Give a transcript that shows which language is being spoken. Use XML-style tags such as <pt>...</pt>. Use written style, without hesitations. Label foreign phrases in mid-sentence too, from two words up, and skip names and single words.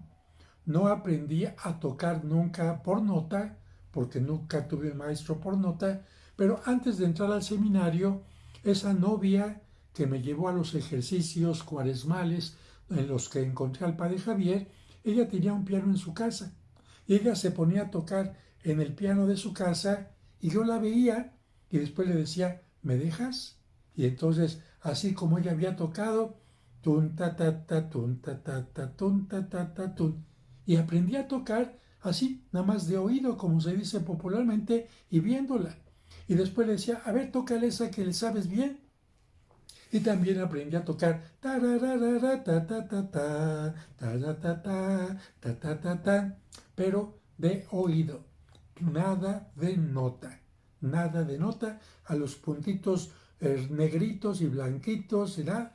<es>No aprendí a tocar nunca por nota, porque nunca tuve un maestro por nota, pero antes de entrar al seminario, esa novia que me llevó a los ejercicios cuaresmales en los que encontré al padre Javier, ella tenía un piano en su casa y ella se ponía a tocar en el piano de su casa y yo la veía y después le decía, ¿me dejas? Y entonces, así como ella había tocado, tun ta ta ta tun ta ta ta tun ta ta ta tun, y aprendí a tocar así, nada más de oído, como se dice popularmente, y viéndola. Y después le decía, a ver, tócale esa que le sabes bien. Y también aprendí a tocar ta ta ta ta ta, pero de oído, nada de nota, nada de nota, a los puntitos negritos y blanquitos, ¿verdad?</es>